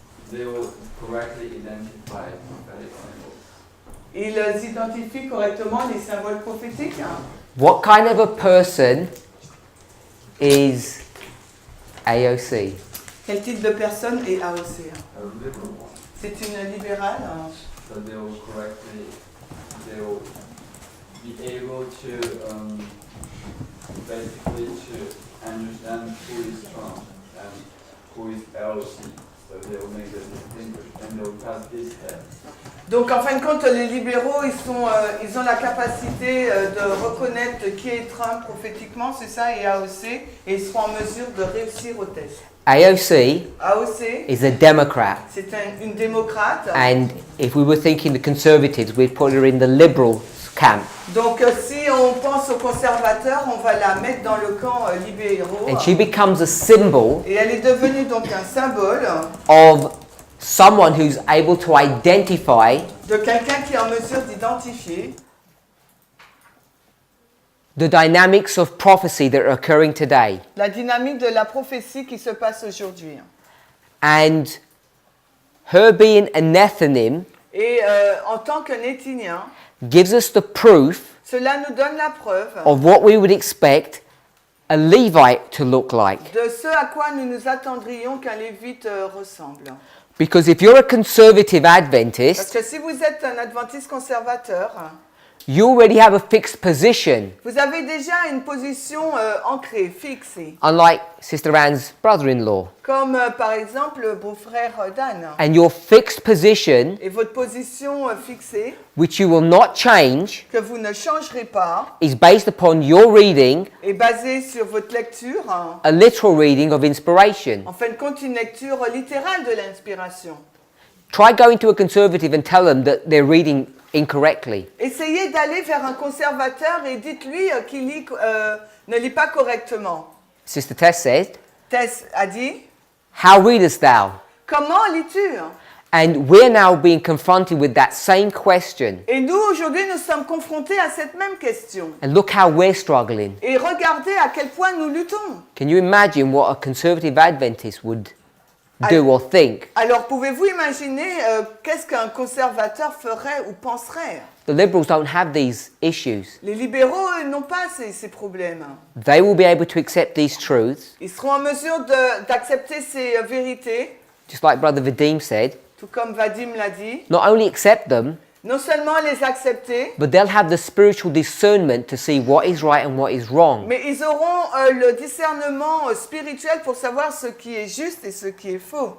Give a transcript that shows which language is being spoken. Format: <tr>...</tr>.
<en>They will correctly identify prophetic symbols.</en> <fr>Ils identifient correctement les symboles prophétiques.</fr> <en>What kind of a person is AOC?</en> <fr>Quel type de personne est AOC?</fr> <en>A liberal one.</en> <fr>C'est une libérale.</fr> <en>So they will be able to basically to understand who is Trump and who is LC. So they will make the distinction and they will pass this test.</en> <fr>Donc en fin de compte, les libéraux, ils ont la capacité de reconnaître qui est Trump prophétiquement, c'est ça, et AOC, et ils seront en mesure de réussir au test.</fr> <en>AOC is a Democrat.</en> <fr>C'est une démocrate.</fr> <en>And if we were thinking the Conservatives, we'd put her in the liberal camp.</en> <fr>Donc si on pense aux conservateurs, on va la mettre dans le camp libéraux.</fr> <en>And she becomes a symbol</en> <fr>Et elle est devenue donc un symbole</fr> <en>of someone who's able to identify</en> <fr>de quelqu'un qui est en mesure d'identifier</fr> <en>the dynamics of prophecy that are occurring today.</en> <fr>la dynamique de la prophétie qui se passe aujourd'hui.</fr> <en>And her being a Nethinim</en> <fr>Et en tant que Nétinien,</fr> <en>gives us the proof</en> <fr>cela nous donne la preuve</fr> <en>of what we would expect a Levite to look like.</en> <fr>de ce à quoi nous nous attendrions qu'un Lévite ressemble.</fr> <en>Because if you're a conservative</en> <fr>Parce</fr> <en>Adventist,</en> <fr>que si vous êtes un adventiste conservateur,</fr> <en>You already have a fixed position,</en> <fr>Vous avez déjà une position ancrée, fixée.</fr> <en>unlike Sister Anne's brother-in-law.</en> <fr>Comme par exemple le beau-frère d'Anne.</fr> <en>And your fixed position,</en> <fr>Et votre position fixée,</fr> <en>which you will not change,</en> <fr>que vous ne changerez pas,</fr> <en>is based upon your reading,</en> <fr>est basée sur votre lecture,</fr> <en>a literal reading of inspiration.</en> <fr>en fin de compte une lecture littérale de l'inspiration.</fr> <en>Try going to a conservative and tell them that they're reading incorrectly.</en> <fr>Essayez d'aller vers un conservateur et dites-lui qu'il ne lit pas correctement.</fr> <en>Sister Tess said,</en> <fr>Tess a dit,</fr> <en>how readest thou?</en> <fr>comment lis-tu?</fr> <en>And we're now being confronted with that same question.</en> <fr>Et nous, aujourd'hui, nous sommes confrontés à cette même question.</fr> <en>And look how we're struggling.</en> <fr>Et regardez à quel point nous luttons.</fr> <en>Can you imagine what a conservative Adventist would do or think?</en> <fr>Alors, pouvez-vous imaginer qu'est-ce qu'un conservateur ferait ou penserait?</fr> <en>The liberals don't have these issues.</en> <fr>Les libéraux, eux, n'ont pas ces problèmes.</fr> <en>They will be able to accept these truths,</en> <fr>Ils seront en mesure d'accepter ces vérités,</fr> <en>just like Brother Vadim said.</en> <fr>tout comme Vadim l'a dit.</fr> <en>Not only accept them,</en> <fr>Non seulement les accepter,</fr> <en>but they'll have the spiritual discernment to see what is right and what is wrong.</en> <fr>mais ils auront le discernement spirituel pour savoir ce qui est juste et ce qui est faux,</fr>